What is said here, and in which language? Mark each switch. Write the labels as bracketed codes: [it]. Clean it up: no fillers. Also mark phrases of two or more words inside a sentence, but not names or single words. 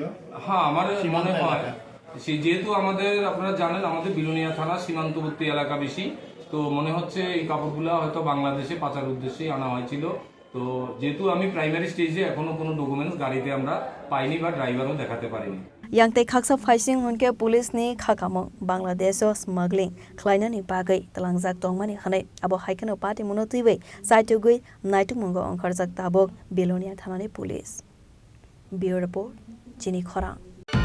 [bn] হ্যাঁ আমার মনে হয় যেহেতু আমাদের আপনারা জানেন আমাদের বিলোনিয়া থানা সীমান্তবর্তী এলাকা বেশি তো মনে হচ্ছে এই কাপড়গুলো হয়তো বাংলাদেশে পাচার উদ্দেশ্যে আনা হয়েছিল তো যেহেতু আমি [en] primary stage [bn] এখনো কোনো ডকুমেন্টস গাড়িতে আমরা পাইনি বা ড্রাইভারও দেখাতে পারিনি [trp] Yang khaksa faising hunke police ni khakamo Bangladesh smuggling khlainani bagai talangjak tongmani khanai abo haikano party monotiwe saitugui naitu mungo onkarjak tabok Belonia thanani [en] police bureau report [trp] Chini Khorang